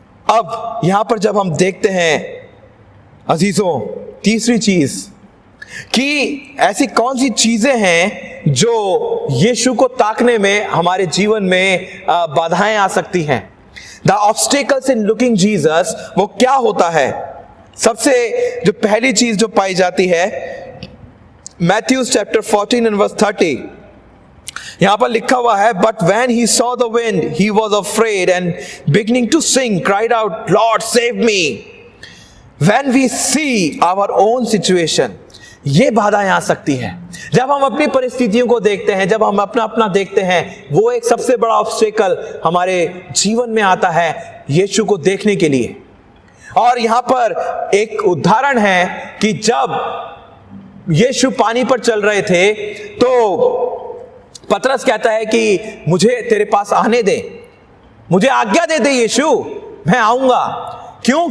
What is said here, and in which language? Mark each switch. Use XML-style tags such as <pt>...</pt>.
<hi>अब यहां पर जब हम देखते हैं अजीजों, तीसरी चीज कि ऐसी कौन सी चीजें हैं जो यीशु को ताकने में हमारे जीवन में बाधाएं आ सकती हैं।</hi> <en>the obstacles in looking Jesus,</en> <hi>वो क्या होता है? सबसे जो पहली चीज जो पाई जाती है</hi> <en>Matthew chapter 14 and verse 30,</en> <hi>यहां पर लिखा हुआ है,</hi> <en>but when he saw the wind, he was afraid and beginning to sink, cried out, Lord, save me. When we see our own situation,</en> <hi>ये बाधाएं आ सकती हैं। जब हम अपनी परिस्थितियों को देखते हैं, जब हम अपना अपना देखते हैं, वो एक सबसे बड़ा ऑब्स्टेकल हमारे जीवन में आता है यीशु को देखने के लिए। और यहां पर एक उदाहरण है कि जब यीशु पानी पर चल रहे थे तो पतरस कहता है कि मुझे तेरे पास आने दे, मुझे आज्ञा दे दे यीशु, मैं आऊंगा। क्यों?</hi>